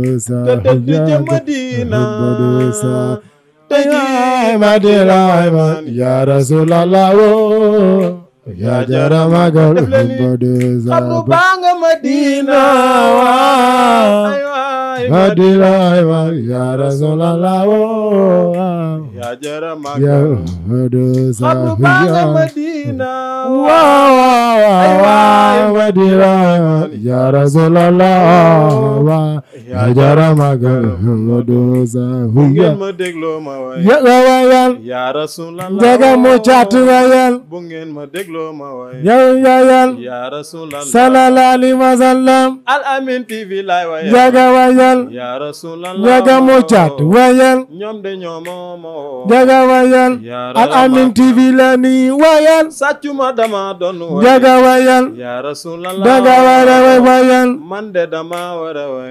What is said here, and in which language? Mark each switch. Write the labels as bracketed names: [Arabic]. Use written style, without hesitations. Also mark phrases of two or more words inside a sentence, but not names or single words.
[Wolof] te Sahabaya dëdd ca Madina Mamadou Sahabaya te ji Madina [Arabic] ya Rasulallah [Wolof] ya jara magal Mamadou xabru Sahabaya baa nga Madina ay waay [Arabic] Madina ya Rasulallah [Wolof] ya jara ya magal Mamadou xabru baa nga Sahabaya Madina Madina [Arabic] ya Rasulallah [Wolof] ya jara magal Mamadou bu Sahabaya ngeen ma dégloo ma way ya wayal [Arabic] ya Rasulallah [Wolof] jaga mu caatu wayal bu ngeen ma dégloo ma way yow yayal [Arabic] ya Rasulallah sallallahu alaihi wasallam [Wolof] Al Amine TV lay wayal jaga wayal [Arabic] ya Rasulallah [Wolof] jaga mu caatu wayal ñoom de ñoomoo jaga wayal ya Al Amine TV la ni wayal sàccuma dama doon way jaga wayal [Arabic] ya Rasulallah [Wolof] jaga wayal man de dama wara way